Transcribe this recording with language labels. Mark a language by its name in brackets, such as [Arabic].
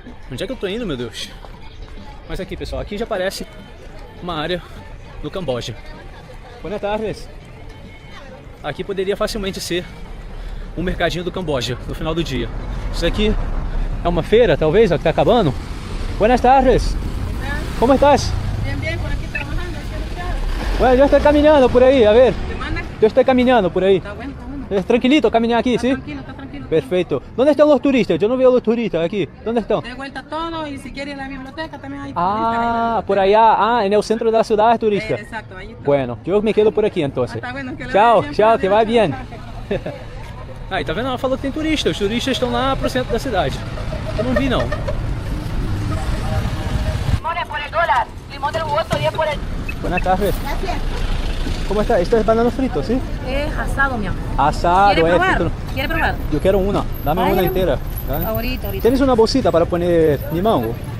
[Portuguese] Onde é que eu tô indo, meu Deus? Mas aqui, pessoal, aqui já parece uma área do Camboja. Boa tarde. Aqui poderia facilmente ser um mercadinho do Camboja no final do dia. Isso aqui é uma feira, talvez, ó, que tá acabando. [Spanish] Buenas tardes. Como estás? Bien, bien, por aquí trabajando. Bueno, yo estoy caminando por ahí, a ver. ¿Te manda? Yo estoy caminando por ahí. Está bueno, está bueno. Es tranquilito caminar aquí, ¿sí? Tranquilo, está tranquilo. Perfecto. ¿Dónde están los turistas? Yo no veo los turistas aquí. ¿Dónde están? De vuelta todo y si quieres la biblioteca también hay Ah, por allá. Ah, en el centro de la ciudad es turista. Exacto, ahí está. Bueno, yo me quedo por aquí entonces. Está bueno, que le [Portuguese] Tchau, [Spanish] vaya bien, [Portuguese] tchau, [Spanish] padre. [Portuguese] que vai bien. Aí, tá vendo? Ela falou que tem turista. Os turistas estão lá pro centro da cidade. Eu não vi, não. [Spanish] Limones por el dólar, limón del jugoso 10 por el... Buenas tardes. ¿Cómo está? Esto es banano frito, ¿sí? Es asado, mi amor. Asado, ¿Quiere probar? frito. ¿Quiere probar? Yo quiero una. Dame Ay, una no. entera. ¿Vale? Ahorita. ¿Tienes una bolsita para poner mi mango?